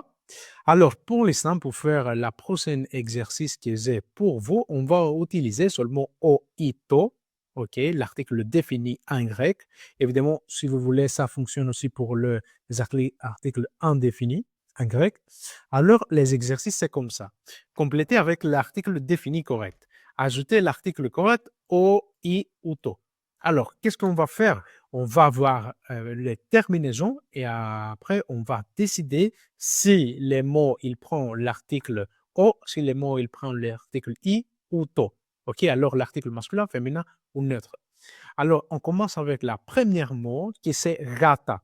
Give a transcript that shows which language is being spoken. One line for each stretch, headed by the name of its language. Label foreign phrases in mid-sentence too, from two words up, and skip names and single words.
French: Alors, pour l'instant, pour faire la prochaine exercice que j'ai pour vous, on va utiliser seulement oito, OK, l'article défini en grec. Évidemment, si vous voulez, ça fonctionne aussi pour les articles indéfinis en grec. Alors, les exercices, c'est comme ça. Complétez avec l'article défini correct. Ajoutez l'article correct
Greek: ο, η, το.
French: Alors, qu'est-ce qu'on va faire? On va voir les terminaisons et après, on va décider si les mots, il prend l'article o, si les mots, il prend l'article i ou to. OK, alors l'article masculin, féminin ou neutre. Alors, on commence avec la première mot qui c'est gata.